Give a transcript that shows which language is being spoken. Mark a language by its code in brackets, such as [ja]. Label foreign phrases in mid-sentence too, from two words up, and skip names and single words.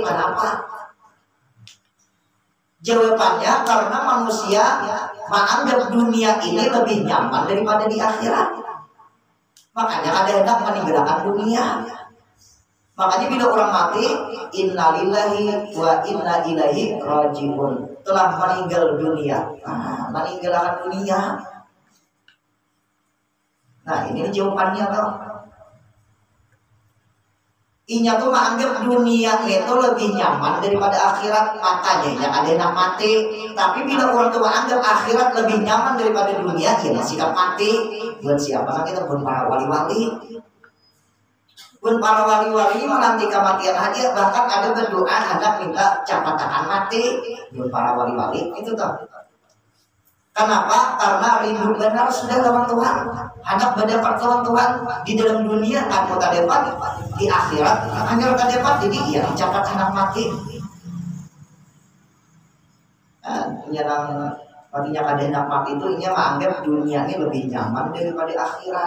[id] Kenapa? Jawabannya karena manusia menganggap dunia ini lebih nyaman daripada di akhirat. Makanya ada hendak meninggalkan dunia. Makanya bila orang mati, [ar] إنا لله وإنا إليه راجعون, [id] telah meninggal dunia. Meninggalkan dunia. Nah ini jawabannya toh. Inya tuh menganggap dunia itu lebih nyaman daripada akhirat, makanya ya ada yang mati. Tapi bila orang tua anggap akhirat lebih nyaman daripada dunia, ya sikap mati. Buat siapa? Kita pun para wali-wali. Pun para wali-wali menanti kematian aja, bahkan ada berdoa hendak minta cepat mati. Pun para wali-wali itu tuh. Kenapa? Karena rindu benar sudah lawan Tuhan. Hendak berdapat lawan Tuhan di dalam dunia, aku tak dapat di akhirat, hanya tak dapat. Jadi ia cepat hendak mati. Yang artinya kada hendak mati itu ia menganggap dunia ini lebih nyaman daripada akhirat.